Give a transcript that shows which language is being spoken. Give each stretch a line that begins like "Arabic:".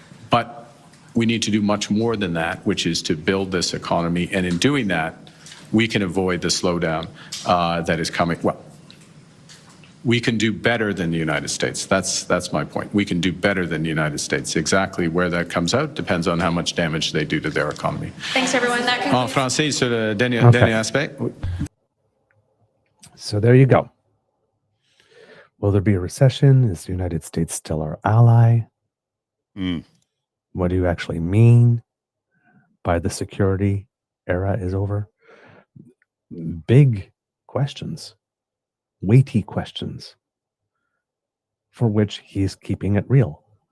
English: But we need to do much more than that, which is to build this economy. And in doing that, we can avoid the slowdown that is coming. Well, we can do better than the United States. That's my point. We can do better than the United States. Exactly where that comes out depends on how much damage they do to their economy. Thanks, everyone. That concludes.
French: En français, sur le dernier aspect.
English: So there you go. Will there be a recession? Is the United States still our ally? What do you actually mean by the security era is over? Big questions. Weighty questions for which he's keeping it real.